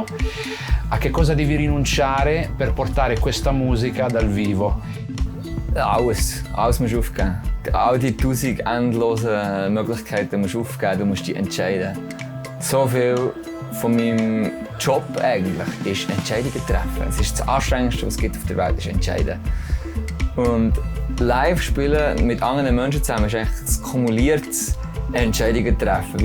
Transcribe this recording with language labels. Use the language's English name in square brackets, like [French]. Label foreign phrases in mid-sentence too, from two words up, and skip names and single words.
[Italian] A che cosa devi rinunciare per portare questa musica dal vivo? [German] Alles musst du aufgeben. All die 1000 endlosen Möglichkeiten musst du aufgeben, du musst dich entscheiden. So viel von meinem Job eigentlich ist Entscheidungen treffen. Es ist das Anstrengendste, was es gibt auf der Welt, ist entscheiden. Und live spielen mit anderen Menschen zusammen ist eigentlich das kumuliertes Entscheidungen treffen.